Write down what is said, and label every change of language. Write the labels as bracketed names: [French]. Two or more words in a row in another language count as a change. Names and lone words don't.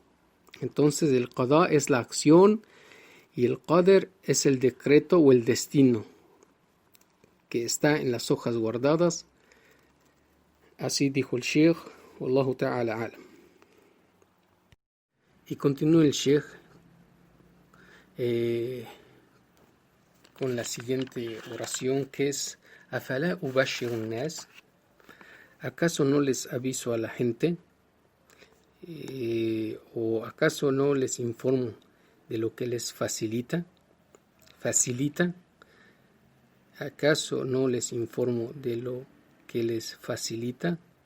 [Spanish] Entonces el qada' es la acción y el qadr es el decreto o el destino que está en las hojas guardadas. Así dijo el Sheikh, [Arabic] والله تعالى أعلم. [Spanish] Y continúa el Sheikh con la siguiente oración, que es [Arabic] ¿أفلا أبشر الناس? [Spanish] ¿Acaso no les aviso a la gente? ¿O acaso no les informo de lo que les facilita? ¿Acaso no les informo de lo que les facilita?